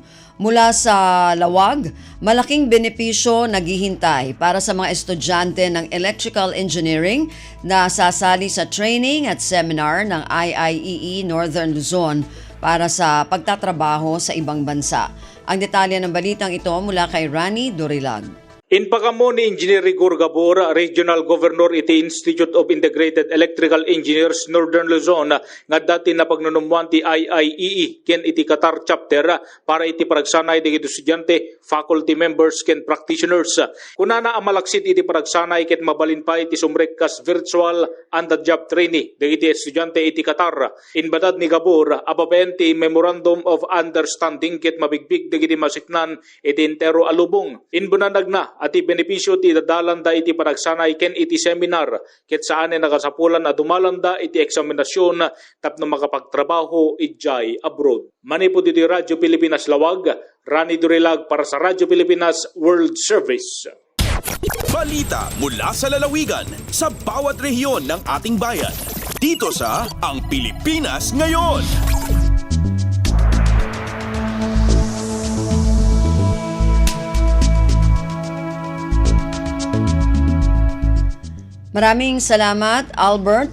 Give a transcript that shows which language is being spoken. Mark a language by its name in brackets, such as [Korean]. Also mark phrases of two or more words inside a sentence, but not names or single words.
[Filipino] Mula sa Lawag, malaking benepisyo naghihintay para sa mga estudyante ng [English] Electrical Engineering [Filipino] na sasali sa training at seminar ng IIEE Northern Luzon para sa pagtatrabaho sa ibang bansa. Ang detalye ng balitang ito mula kay Rani Dorilag. [Iloko] Inpakamo ni Engineer Rigor Gabor, [English] Regional Governor [Iloko] iti Institute of Integrated Electrical Engineers Northern Luzon nga dati na pagnunumuan ti IIEE ken iti Qatar chapter para iti paragsanay digiti estudyante, [English] faculty members [Iloko] ken practitioners. Kunana ang malaksit iti paragsanay ket mabalin pa iti sumrekkas [English] virtual and the job trainee [Iloko] digiti estudyante iti Qatar. Inbatad ni Gabor ababen ti [English] Memorandum of Understanding [Iloko] ket mabigbig digiti masiknan iti entero alubong. Inbunanag na ati benepisyo ti dadalanda iti paragsanay ken iti seminar ket saan nakasapulan na dumalanda iti eksaminasyon tapno makapagtrabaho ijay abroad. Manipod iti Radyo Pilipinas Lawag, Rani Dorilag [Filipino] para sa [Iloko] Radyo Pilipinas World Service. [Filipino] Balita mula sa lalawigan sa bawat rehiyon ng ating bayan. Dito sa Ang Pilipinas Ngayon. Maraming salamat, Albert.